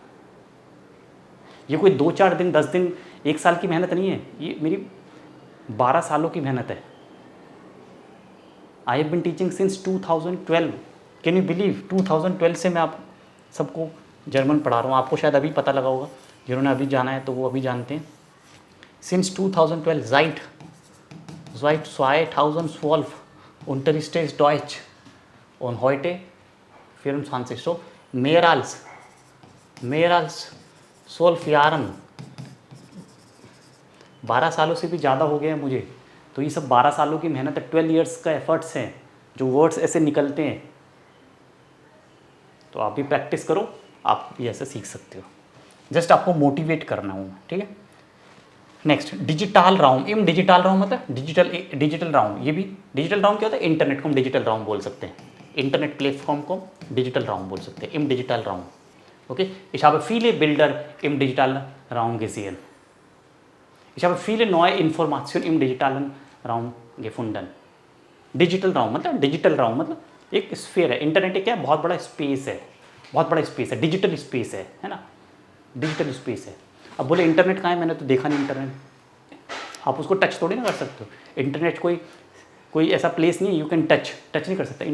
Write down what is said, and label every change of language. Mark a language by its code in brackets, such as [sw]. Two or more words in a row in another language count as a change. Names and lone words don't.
[hi] ये कोई 2-4 दिन, 10 दिन, 1 साल की मेहनत नहीं है, ये मेरी 12 सालों की मेहनत है। [en] I have been teaching since 2012. can you believe, [hi] 2012 से मैं आप सबको जर्मन पढ़ा रहा हूँ। आपको शायद अभी पता लगा होगा, जिन्होंने अभी जाना है तो वो अभी जानते हैं। [de] सिंस 2012 seit 2012 unterrichte ich Deutsch und heute 24, so mehr als 12 Jahren। [hi] 12 सालों से भी ज़्यादा हो गए हैं मुझे। तो ये सब 12 सालों की मेहनत है, 12 ईयर्स का एफर्ट्स हैं, जो वर्ड्स ऐसे निकलते हैं। तो आप भी प्रैक्टिस करो, आप भी ऐसे सीख सकते हो। जस्ट आपको मोटिवेट करना हो, ठीक है। नेक्स्ट [de] digital Raum, im digital Raum [hi] मतलब [de] digital Raum. [hi] ये भी [de] digital Raum [hi] क्या होता है, इंटरनेट को हम [de] digital Raum [hi] बोल सकते हैं, इंटरनेट प्लेटफॉर्म को [de] digital Raum [hi] बोल सकते हैं, [de] im digital Raum. [hi] ओके, [de] ich habe viele Bilder im digitalen Raum gesehen, ich habe viele neue Informationen im digitalen Raum gefunden। digital Raum [hi] मतलब, [de] digital Raum [hi] मतलब एक स्फीयर है। इंटरनेट एक क्या है, बहुत बड़ा स्पेस है, बहुत बड़ा स्पेस है, [en] digital space [hi] है ना, [en] digital space [hi] है। अब बोले इंटरनेट कहाँ है, मैंने तो देखा नहीं इंटरनेट। आप उसको टच थोड़ी ना कर सकते हो। इंटरनेट कोई ऐसा प्लेस नहीं है [en] you can touch [hi] नहीं कर सकता।